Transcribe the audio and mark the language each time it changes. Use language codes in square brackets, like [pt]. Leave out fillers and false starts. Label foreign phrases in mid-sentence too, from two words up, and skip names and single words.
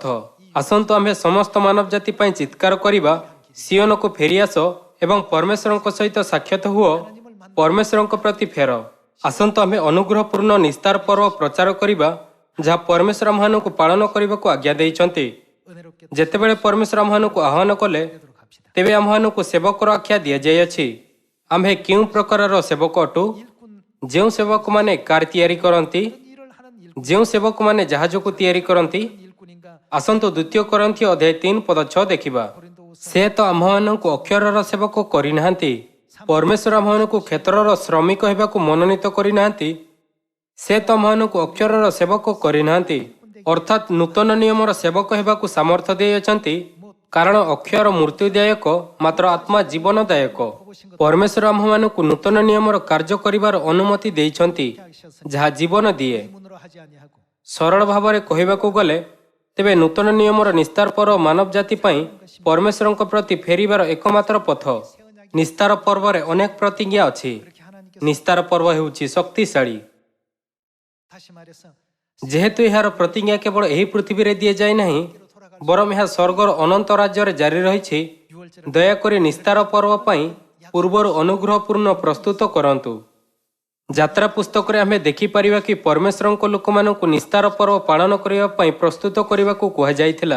[or] ଆସନ୍ତୁ ଆମ୍ଭେ ସମସ୍ତ ମାନବ ଜାତି ପାଇଁ ଚିତ୍କାର କରିବା, ସିଓନକୁ ଫେରିଆସ ଏବଂ ପରମେଶ୍ୱରଙ୍କ ସହିତ ସାକ୍ଷାତ ହୁଅ, ପରମେଶ୍ୱରଙ୍କ ପ୍ରତି ଫେର। ଆସନ୍ତୁ ଆମ୍ଭେ ଅନୁଗ୍ରହପୂର୍ଣ୍ଣ ନିସ୍ତାର ପର୍ବ ପ୍ରଚାର କରିବା ଯାହା ପରମେଶ୍ୱର ଆମ୍ଭମାନଙ୍କୁ ପାଳନ କରିବାକୁ ଆଜ୍ଞା ଦେଇଛନ୍ତି। [ko] 은혜롭게 [or] ଯେତେବେଳେ ପରମେଶ୍ୱର ଆମ୍ଭମାନଙ୍କୁ ଆହ୍ୱାନ କଲେ [ko] 되도록 합시다. [or] ତେବେ ଆମ୍ଭମାନଙ୍କୁ ସେବକର ଆଖ୍ୟା ଦିଆଯାଇଅଛି। ଆମ୍ଭେ କେଉଁ ପ୍ରକାରର ସେବକ ଅଟୁ? [ko] 일꾼 [or] ଯେଉଁ ସେବକମାନେ କାର ତିଆରି କରନ୍ତି, [ko] 어떤 일을 하는 일꾼 [or] ଯେଉଁ ସେବକମାନେ ଜାହାଜକୁ ତିଆରି କରନ୍ତି। [ko] 어떤 일꾼인가? [or] ଆସନ୍ତୁ ଦ୍ୱିତୀୟ କରନ୍ଥୀ ଅଧ୍ୟାୟ 3 ପଦ 6 ଦେଖିବା। ସେ ତ ଆମ୍ଭମାନଙ୍କୁ ଅକ୍ଷରର ସେବକ କରିନାହାନ୍ତି। ପରମେଶ୍ୱର ଆମ୍ଭମାନଙ୍କୁ କ୍ଷେତ୍ରର ଶ୍ରମିକ ହେବାକୁ ମନୋନୀତ କରିନାହାନ୍ତି। ସେ ତ ଆମ୍ଭମାନଙ୍କୁ ଅକ୍ଷରର ସେବକ କରିନାହାନ୍ତି, ଅର୍ଥାତ୍ ନୂତନ ନିୟମର ସେବକ ହେବାକୁ ସାମର୍ଥ୍ୟ ଦେଇଅଛନ୍ତି। କାରଣ ଅକ୍ଷର ମୃତ୍ୟୁଦାୟକ, ମାତ୍ର ଆତ୍ମା ଜୀବନଦାୟକ। ପରମେଶ୍ୱର ଆମ୍ଭମାନଙ୍କୁ ନୂତନ ନିୟମର କାର୍ଯ୍ୟ କରିବାର ଅନୁମତି ଦେଇଛନ୍ତି, ଯାହା ଜୀବନ ଦିଏ। [ko] 문으로 하지 아니하고 [or] ସରଳ ଭାବରେ କହିବାକୁ ଗଲେ, ତେବେ ନୂତନ ନିୟମର ନିସ୍ତାର ପର୍ବ ମାନବ ଜାତି ପାଇଁ ପରମେଶ୍ୱରଙ୍କ ପ୍ରତି ଫେରିବାର ଏକମାତ୍ର ପଥ। ନିସ୍ତାର ପର୍ବରେ ଅନେକ ପ୍ରତିଜ୍ଞା ଅଛି। [ko] 그렇게 하나님께서 [or] ନିସ୍ତାର ପର୍ବ ହେଉଛି ଶକ୍ତିଶାଳୀ। [ko] 다시 말해서 [or] ଯେହେତୁ ଏହାର ପ୍ରତିଜ୍ଞା କେବଳ ଏହି ପୃଥିବୀରେ ଦିଆଯାଇ ନାହିଁ, ବରଂ ଏହା ସ୍ୱର୍ଗର ଅନନ୍ତ ରାଜ୍ୟରେ ଜାରି ରହିଛି। ଦୟାକରି ନିସ୍ତାର ପର୍ବ ପାଇଁ ପୂର୍ବରୁ ଅନୁଗ୍ରହପୂର୍ଣ୍ଣ ପ୍ରସ୍ତୁତ କରନ୍ତୁ। ଯାତ୍ରା ପୁସ୍ତକରେ ଆମେ ଦେଖିପାରିବା କି ପରମେଶ୍ୱରଙ୍କ ଲୋକମାନଙ୍କୁ ନିସ୍ତାର ପର୍ବ ପାଳନ କରିବା ପାଇଁ ପ୍ରସ୍ତୁତ କରିବାକୁ କୁହାଯାଇଥିଲା।